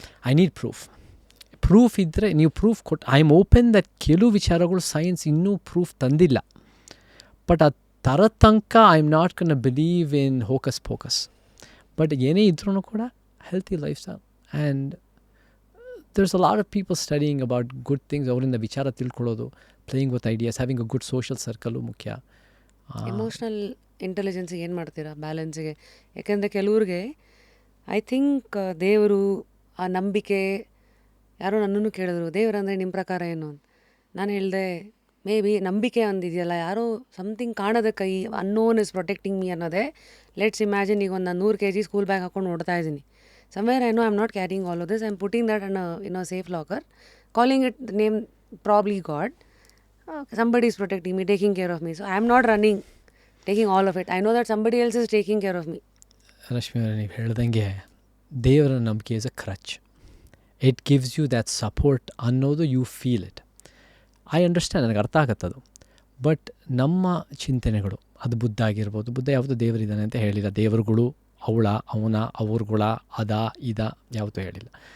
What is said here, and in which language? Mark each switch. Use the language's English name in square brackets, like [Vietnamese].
[English] I need proof [Kannada] ಇದ್ದರೆ ನೀವು proof ಕೊಟ್ಟು [English] I am open that [Kannada] ಕೆಲವು ವಿಚಾರಗಳು ಸೈನ್ಸ್ ಇನ್ನೂ ಪ್ರೂಫ್ ತಂದಿಲ್ಲ. [English] but [Kannada] ಅದು ತರೋ ತನಕ [English] I am not can believe in hocus pocus. But [Kannada] ಏನೇ ಇದ್ರೂ ಕೂಡ [English] Healthy lifestyle and there's a lot of people studying about good things. [Kannada] ಅವರಿಂದ ವಿಚಾರ ತಿಳ್ಕೊಳ್ಳೋದು, [English] Playing with ideas, having a good social circle ಮುಖ್ಯ. [Kannada] ಎಮೋಷ್ನಲ್ ಇಂಟೆಲಿಜೆನ್ಸಿಗೆ ಏನು ಮಾಡ್ತೀರಾ ಬ್ಯಾಲೆನ್ಸಿಗೆ? ಯಾಕೆಂದರೆ ಕೆಲವ್ರಿಗೆ [English] I think [Kannada] ದೇವರು, ಆ ನಂಬಿಕೆ, ಯಾರೋ ನನ್ನನ್ನು ಕೇಳಿದ್ರು ದೇವರಂದರೆ ನಿಮ್ಮ ಪ್ರಕಾರ ಏನು ಅಂತ. ನಾನು ಹೇಳಿದೆ ಮೇ ಬಿ ನಂಬಿಕೆ ಒಂದಿದೆಯಲ್ಲ, ಯಾರೋ ಸಮಥಿಂಗ್ ಕಾಣದ ಕೈ, [English] unknown is protecting me [Kannada] ಅನ್ನೋದೇ. [English] let's imagine [Kannada] ಈಗ ಒಂದು 100 kg ಸ್ಕೂಲ್ ಬ್ಯಾಗ್ ಹಾಕೊಂಡು ಓಡ್ತಾ ಇದ್ದೀನಿ. [English] Somewhere I know I'm not carrying all of this. I'm putting that in a safe locker, calling it the name probably God. Somebody is protecting me, taking care of me. So I'm not running, taking all of it. I know that somebody else is taking care of me. [Kannada] Rashmi ಅವರೇ, ನೀವು ಹೇಳ್ದಂಗೆ ದೇವರ ನಂಬಿಕೆ [English] Is a crutch. It gives you that support ಅನ್ನೋದು, you feel it. I understand, [Kannada] ನನಗೆ ಅರ್ಥ ಆಗುತ್ತದು. But ನಮ್ಮ ಚಿಂತನೆಗಳು, ಅದು ಬುದ್ಧ ಆಗಿರ್ಬೋದು, ಬುದ್ಧ ಯಾವುದು ದೇವರಿದ್ದಾನೆ ಅಂತ ಹೇಳಿಲ್ಲ. ದೇವರುಗಳು ಅವನ ಅವ್ರುಗಳ ಅದ ಇದ ಯಾವತ್ತೂ ಹೇಳಿಲ್ಲ.